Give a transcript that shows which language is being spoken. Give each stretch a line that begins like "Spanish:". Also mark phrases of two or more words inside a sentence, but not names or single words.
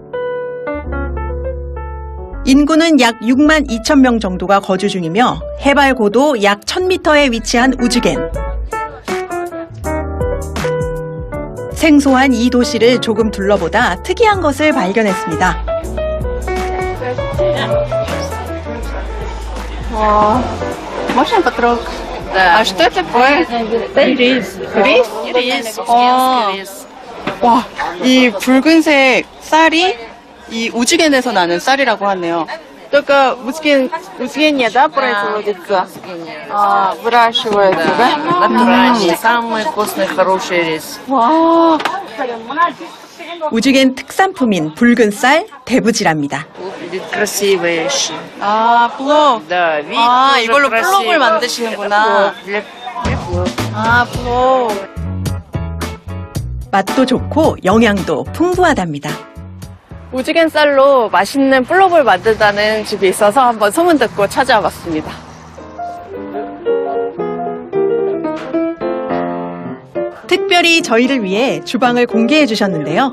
Korean: 인구는 약 6만 2천 명 정도가 거주 중이며 해발 고도 약 1000m에 위치한 우즈겐. 생소한 이 도시를 조금 둘러보다 특이한 것을 발견했습니다.
Russian: Можно потрогать? А что это такое? Рис. Рис? Рис,
Korean: 아.
Russian: рис.
Korean: 와, 이 붉은색 쌀이 이 우즈겐에서 나는 쌀이라고 하네요.
Russian: только Узгенье, да, производится? Выращивается, да? Натуральный, самый вкусный, хороший рис.
Korean: 와, 우즈겐 특산품인 붉은 쌀 대부지랍니다.
Russian: Вид красивый.
Korean: 플롭.
Russian: Да, вид тоже
Korean: 이걸로
Russian: красивый.
Korean: 플롭을 만드시는구나.
Russian: Для плов.
Korean: 플롭. 맛도 좋고 영양도 풍부하답니다. 우즈겐 쌀로 맛있는 플롭을 만든다는 집이 있어서 한번 소문 듣고 찾아와 봤습니다. 특별히 저희를 위해 주방을 공개해 주셨는데요.